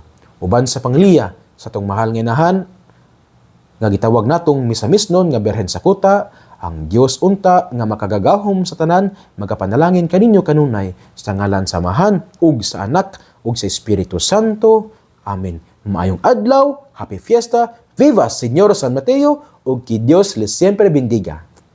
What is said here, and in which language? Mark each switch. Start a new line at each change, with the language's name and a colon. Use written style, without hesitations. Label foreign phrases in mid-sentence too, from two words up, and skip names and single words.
Cebuano: Uban sa pangliya sa atong mahal nga inahan nga gitawag natong misamisnon nga Birhen sa Kuta, ang Dios unta nga makagagahom sa tanan, magapanalangin kaninyo kanunay sa ngalan sa Amahan ug sa Anak ug sa Espiritu Santo. Amen. Maayong adlaw,
English: happy fiesta,
Cebuano: viva Señor San Mateo ug ki
Spanish: Dios les siempre bendiga.